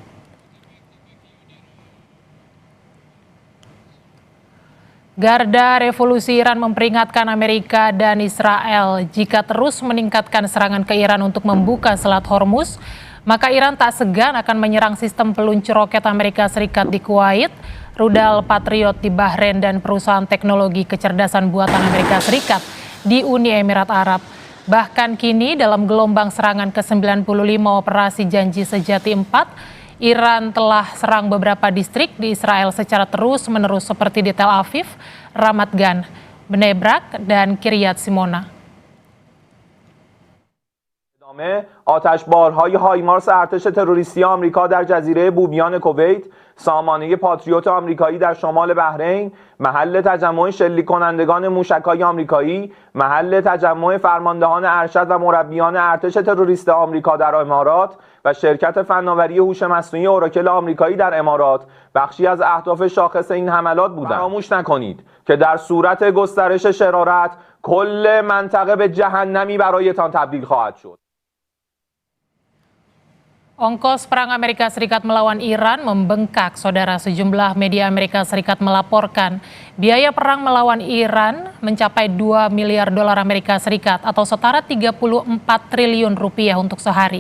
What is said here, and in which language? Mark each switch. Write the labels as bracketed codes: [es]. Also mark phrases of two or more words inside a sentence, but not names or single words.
[id] Garda Revolusi Iran memperingatkan Amerika dan Israel jika terus meningkatkan serangan ke Iran untuk membuka Selat Hormuz, maka Iran tak segan akan menyerang sistem peluncur roket Amerika Serikat di Kuwait, rudal Patriot di Bahrain, dan perusahaan teknologi kecerdasan buatan Amerika Serikat di Uni Emirat Arab. Bahkan kini dalam gelombang serangan ke-95 operasi Janji Sejati 4, Iran telah serang beberapa distrik di Israel secara terus-menerus seperti di Tel Aviv, Ramat Gan, Bnei Brak, dan Kiryat Shmona. [fa] آتشبارهای هایمارس ارتش تروریستی آمریکا در جزیره بومیان کویت، سامانه پاتریوت آمریکایی در شمال بحرین، محل تجمع شلیک کنندگان موشک‌های آمریکایی، محل تجمع فرماندهان ارشد و مربیان ارتش تروریست آمریکا در امارات و شرکت فناوری هوش مصنوعی اوراکل آمریکایی در امارات بخشی از اهداف شاخص این حملات بودند. فراموش نکنید که در صورت گسترش شرارت کل منطقه به جهنمی برایتان تبدیل خواهد شد. [id] Ongkos perang Amerika Serikat melawan Iran membengkak, saudara. Sejumlah media Amerika Serikat melaporkan biaya perang melawan Iran mencapai 2 miliar dolar Amerika Serikat atau setara 34 triliun rupiah untuk sehari.